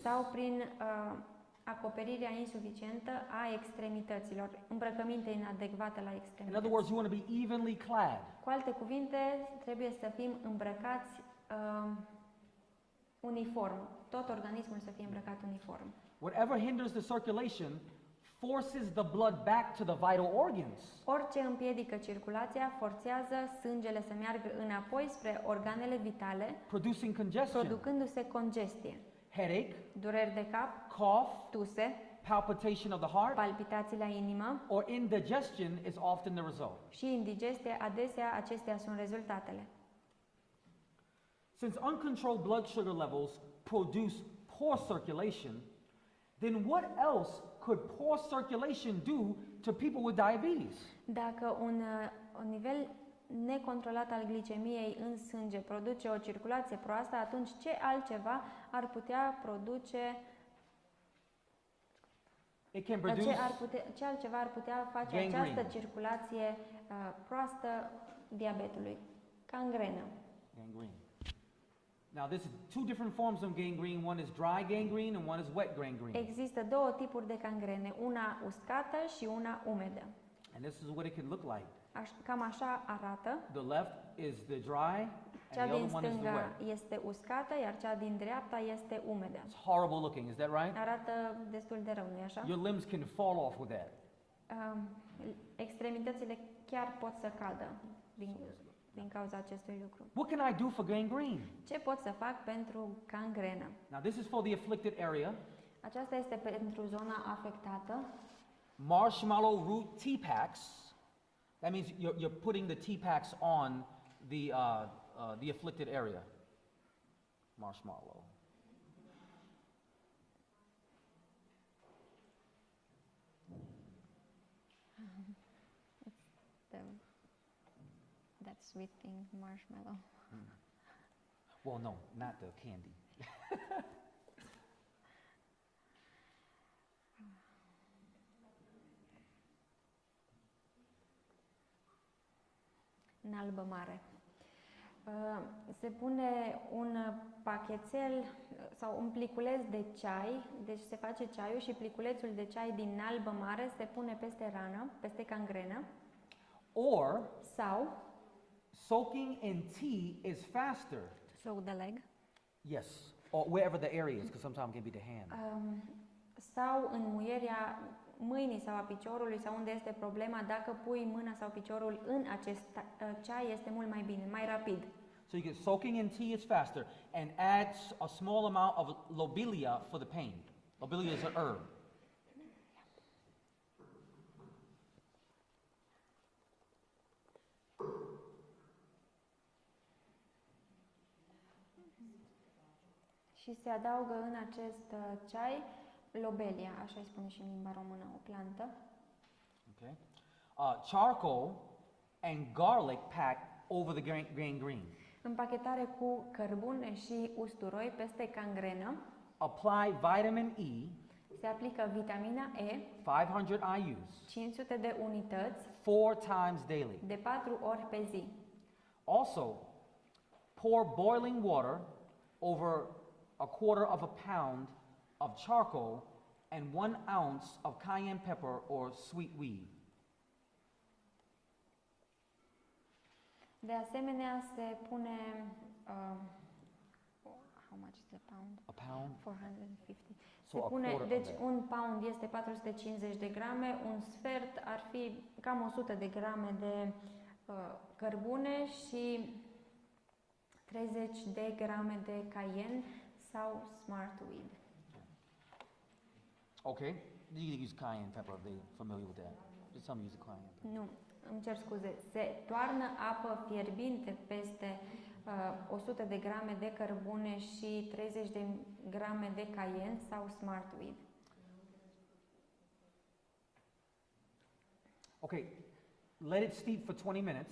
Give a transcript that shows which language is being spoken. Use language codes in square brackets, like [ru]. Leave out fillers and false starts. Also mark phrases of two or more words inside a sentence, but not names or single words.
[ro] sau prin acoperirea insuficientă a extremităților, îmbrăcăminte inadecvate la [en] In [ro] extremități. [en] other words, you want to be evenly clad. [ro] Cu alte cuvinte, trebuie să fim îmbrăcați uniform. Tot organismul să fie îmbrăcat uniform. [en] Whatever hinders the circulation forces the blood back to the vital organs. [ro] Orice împiedică circulația forțează sângele să meargă înapoi spre organele vitale, [en] Producing congestion, [ro] producându-se congestie, [en] headache, [ro] dureri de cap, [en] cough, [ro] tuse, [en] palpitation of the heart, [ro] palpitații la inimă [en] or indigestion is often the result. [ro] și indigestie. Adesea acestea sunt rezultatele. [en] Since uncontrolled blood sugar levels produce poor circulation, then what else could poor circulation do to people with diabetes? [ro] Dacă un nivel necontrolat al glicemiei în sânge produce o circulație proastă, atunci ce altceva ar putea produce [en] It can produce [ro] ce altceva ar putea face [en] gangrene. [ro] această circulație proastă diabetului? Cangrenă. [en] gangrene. Now, this is two different forms of gangrene. One is dry gangrene and one is wet gangrene. [ro] Există două tipuri de cangrene, una uscată și una umedă. [en] And this is what it can look like. [ro] Cam așa arată. [en] The left is the dry [ro] Cea [en] and the [ro] din [en] other one is the [ro] stânga [en] wet. [ro] este uscată, iar cea din dreapta este umedă. [en] It's horrible looking, is that right? [ro] Arată destul de rău, nu-i așa? [en] Your limbs can fall off with that. [ro] Extremitățile chiar pot să cadă din cauza acestui lucru. [en] What can I do for gangrene? [ro] Ce pot să fac pentru cangrenă? [en] Now, this is for the afflicted area. [ro] Aceasta este pentru zona afectată. [en] Marshmallow root tea packs. That means you're putting the tea packs on the afflicted area. Marshmallow. That sweet thing, marshmallow. Well, no, not the candy. [ro] În albă mare. Se pune un pachetel sau un pliculeț de ceai, deci se face ceaiul și pliculețul de ceai din albă mare se pune peste rană, peste cangrenă. [en] Or [ro] Sau [en] soaking in tea is faster. soak the leg. Yes, or wherever the area is, because sometimes it can be the hand. [ro] Sau înmuierea mâinii sau a piciorului sau unde este problema, dacă pui mâna sau piciorul în acest ceai este mult mai bine, mai rapid. [en] So you get soaking in tea is faster, and add a small amount of lobelia for the pain. Lobelia is an herb. [ro] Și se adaugă în acest ceai lobelia, așa îi spune și în limba română, o plantă. [en] Okay. Charcoal and garlic packed over the gangrene. [ro] Împachetare cu cărbune și usturoi peste cangrenă. [en] Apply vitamin E, [ro] Se aplică vitamina E, [en] 500 IUs, [ro] 500 de unități, [en] 4 times daily. [ro] de 4 ori pe zi. [en] Also, pour boiling water over a quarter of a pound of charcoal and 1 ounce of cayenne pepper or sweet weed. [ro] De asemenea, se pune [en] how How much is a pound? A pound? 450. So [ro] Se [en] a [ro] pune, [en] quarter of [ro] deci [en] that. [ro] un pound este 450 de grame, un sfert ar fi cam 100 de grame de cărbune și 30 de grame de cayenne sau [en] smart weed. Okay. You can use cayenne pepper if they're familiar with that. Just tell me use the cayenne pepper. [ro] Nu, îmi cer scuze. Se toarnă apă fierbinte peste 100 de grame de cărbune și 30 de grame de cayenne sau [en] smart weed. Okay. Let it steep for 20 minutes.